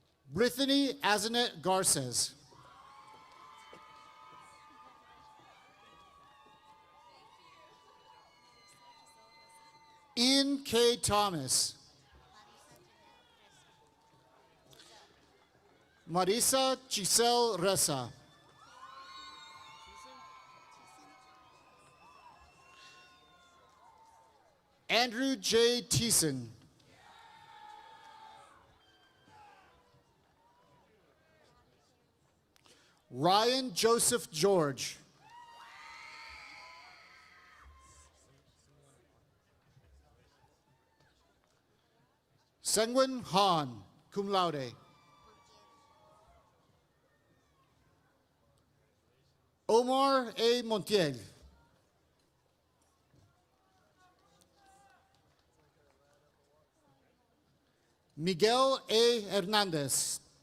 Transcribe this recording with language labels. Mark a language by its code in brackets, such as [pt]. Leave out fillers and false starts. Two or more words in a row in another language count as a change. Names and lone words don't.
[en] Brittany Azanet Garces. Ian K. Thomas. Marisa Giselle Ressa. Andrew J. Thiessen. Ryan Joseph George. Sengwon Han, [la] cum laude. [en] Omar A. Montiel. Miguel A. Hernandez.